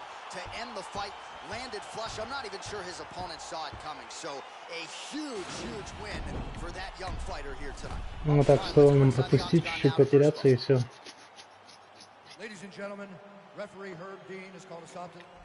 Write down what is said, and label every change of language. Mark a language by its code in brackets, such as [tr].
[en] To end the fight, landed flush. I'm not even sure his opponent saw it coming. So a huge win for that young fighter here tonight. [ru] Ну так что нам пропустить, чуть-чуть потеряться и все. [en] Ladies and gentlemen, referee Herb Dean has called a stop to.